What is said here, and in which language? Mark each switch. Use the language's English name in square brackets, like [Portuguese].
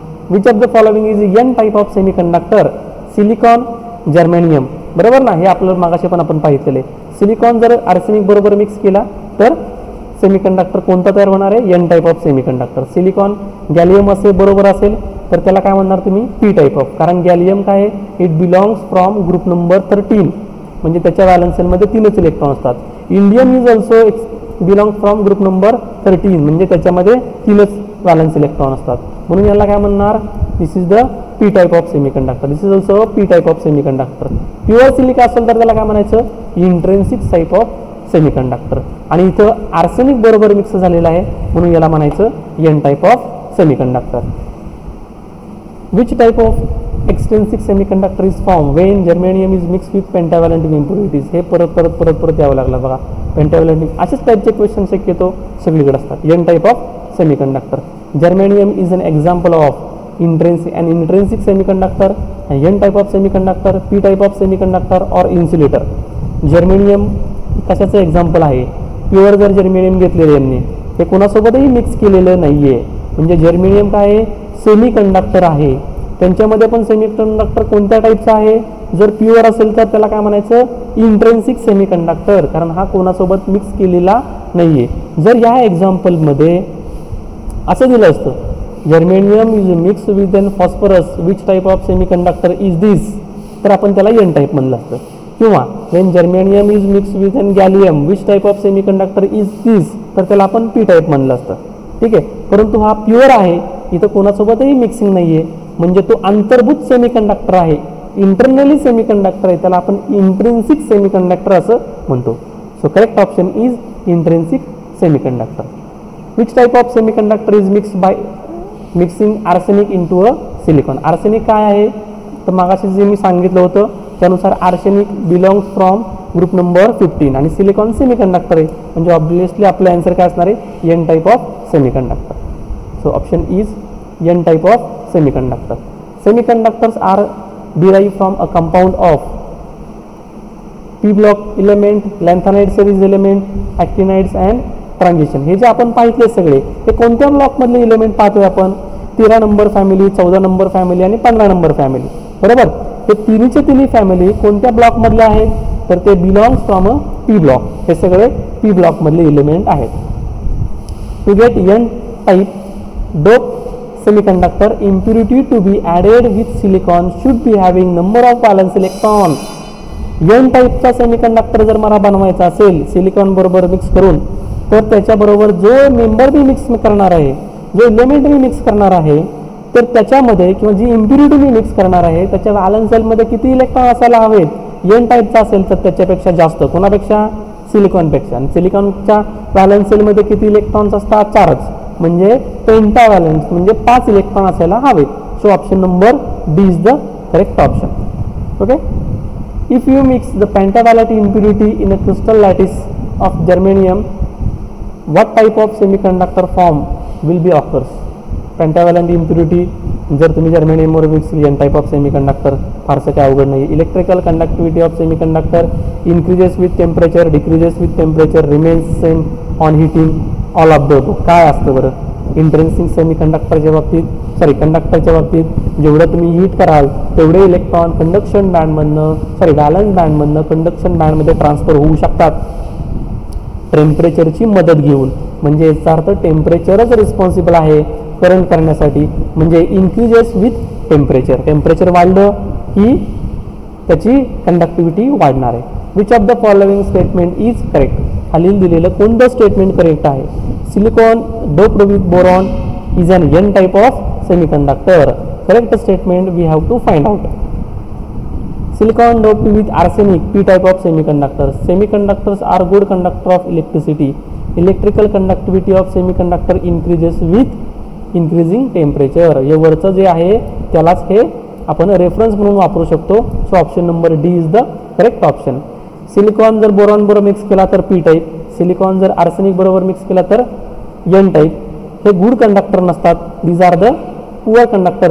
[English] Which of the following is N type of semiconductor? Silicon, germanium. [Marathi] बरोबर ना, हे आपलं मागाशी पण आपण पाहिलेलं आहे. सिलिकॉन जर आर्सेनिक बरोबर मिक्स केला तर सेमीकंडक्टर कोणता तयार होणार आहे? N type of semiconductor. Silicon gallium असे बरोबर असेल तर त्याला काय म्हणणार तुम्ही? P type of. कारण गॅलियम काय आहे? [English] It belongs from group number 13. [Marathi] म्हणजे त्याच्या व्हॅलन्स सेलमध्ये 3च इलेक्ट्रॉन असतात. [English] Indium is also belong from group number 13. [Marathi] म्हणजे त्याच्यामध्ये 3च व्हॅलन्स इलेक्ट्रॉन असतात. म्हणून याला काय म्हणणार? [English] This is the P type of semiconductor. This is also P type of semiconductor. [Marathi] Pure silica असेल तर त्याला काय म्हणायचं? Intrinsic type of semiconductor. आणि इथं आर्सेनिक बरोबर मिक्स झालेला आहे म्हणून याला म्हणायचं N type of semiconductor. [English] Which type of extrinsic semiconductor is form when germanium is mix with pentavalent impurities? [Marathi] हे परत यावं लागलं बघा. पेंटाव्हॅलंट असेच टाईपचे क्वेश्चन शक्यतो सगळीकडे असतात. [English] N type of semiconductor. Germanium is an example of intrinsic semiconductor, N type of semiconductor, P type of semiconductor और insulator. [Marathi] जर्मेनियम कशाचं एक्झाम्पल आहे? प्युअर जर जर्मेनियम घेतलेलं यांनी हे कोणासोबतही मिक्स केलेलं नाही आहे. म्हणजे जर्मेनियम काय आहे? सेमीकंडक्टर आहे. त्यांच्यामध्ये पण सेमीकंडक्टर कोणत्या टाईपचा आहे? जर प्युअर असेल तर त्याला काय म्हणायचं? Intrinsic semiconductor. कारण हा कोणासोबत मिक्स केलेला नाही आहे. जर या एक्झाम्पलमध्ये असं दिलं असतं [English] Germanium is mix with an phosphorus, which type of semiconductor is this? [Marathi] तर आपण त्याला एन टाईप म्हणलं असतं. किंवा [English] When germanium is mix with an gallium, which type of semiconductor is this? [Marathi] तर त्याला आपण पी टाईप म्हणलं असतं. ठीक आहे. परंतु हा प्युअर आहे, इथं कोणासोबतही मिक्सिंग नाही आहे. म्हणजे तो अंतर्भूत सेमीकंडक्टर आहे, इंटरनली सेमीकंडक्टर आहे. त्याला आपण इंट्रिन्सिक सेमीकंडक्टर असं म्हणतो. [English] So correct option is intrinsic semiconductor. Which type of semiconductor is mixed by mixing arsenic into a silicon? [Marathi] Arsenic काय आहे? तर मागाशी जे मी सांगितलं होतं त्यानुसार arsenic belongs from group number 15 आणि सिलिकॉन सेमीकंडक्टर आहे. म्हणजे ऑब्वियसली आपलं आन्सर काय असणार आहे? [English] N type of semiconductor. So option is N type of semiconductor. Semiconductors are derived from a compound of P block element, lanthanide series element, actinides and transition. [Marathi] हे जे आपण पाहितले सगळे हे कोणत्या ब्लॉकमधले एलिमेंट पाहतोय आपण? 13 नंबर फॅमिली, 14 नंबर फॅमिली आणि 15 नंबर फॅमिली. बरोबर. हे तिन्ही फॅमिली कोणत्या ब्लॉकमधले आहेत? तर ते belongs from a P block. हे सगळे पी ब्लॉकमधले एलिमेंट आहेत. [English] To get N type dope semiconductor, impurity to be added with silicon should be having number of valence electron. [Marathi] N टाईपचा सेमीकंडक्टर जर मला बनवायचा असेल सिलिकॉन बरोबर मिक्स करून तर त्याच्याबरोबर जो मेंबर मी मिक्स करणार आहे, जो एलिमेंट मी मिक्स करणार आहे तर त्याच्यामध्ये किंवा जी इम्प्युरिटी मी मिक्स करणार आहे त्याच्या व्हॅलन्स सेलमध्ये किती इलेक्ट्रॉन असायला हवेत? एन टाईपचा असेल तर त्याच्यापेक्षा जास्त. कोणापेक्षा? सिलिकॉनपेक्षा. आणि सिलिकॉनच्या व्हॅलन्स सेलमध्ये किती इलेक्ट्रॉन्स असतात? 4च. म्हणजे पेंटाव्हॅलन्स म्हणजे 5 इलेक्ट्रॉन असायला हवेत. [English] So option number D is the correct option. Okay. If you mix the pentavalent impurity in a crystal lattice of germanium, what type of semiconductor form will be occurs? [Marathi] पेंटाव्हॅलेंट impurity जर तुम्ही जर्मेनियमवर mix केली N type of semiconductor, फारसं काय अवघड नाही. [English] electrical conductivity of semiconductor increases with temperature, decreases with temperature, remains same on heating, all of the [Marathi] काय असतं बरं? इंट्रेन्सिक सेमीकंडक्टरच्या बाबतीत कंडक्टरच्या बाबतीत जेवढं तुम्ही हीट कराल तेवढे इलेक्ट्रॉन कंडक्शन बँडमधनं व्हॅलन्स बँडमधनं कंडक्शन बँडमध्ये ट्रान्सफर होऊ शकतात टेम्परेचरची मदत घेऊन. म्हणजे याचा अर्थ टेम्परेचरच रिस्पॉन्सिबल आहे करंट करण्यासाठी. म्हणजे इन्क्रीजेस विथ टेम्परेचर, टेम्परेचर वाढलं की त्याची कंडक्टिव्हिटी वाढणार आहे. [English] Which of the following statement is correct? [Marathi] खालील दिलेलं कोणतं स्टेटमेंट करेक्ट आहे? [English] Silicon doped with boron is an N type of semiconductor. Correct statement we have to find out. Silicon doped with arsenic, P type of semiconductors. Semiconductors are good conductor of electricity. Electrical conductivity of semiconductor increases with increasing temperature. [Marathi] हे वरचं जे आहे त्यालाच हे आपण reference म्हणून वापरू शकतो. [English] so option number D is the [Marathi] correct option. Silicon जर बोरॉन बरोबर मिक्स केला तर पी टाईप, सिलिकॉन जर आर्सेनिक बरोबर मिक्स केला तर एन टाईप. हे गुड कंडक्टर नसतात. [English] These are the poor conductor.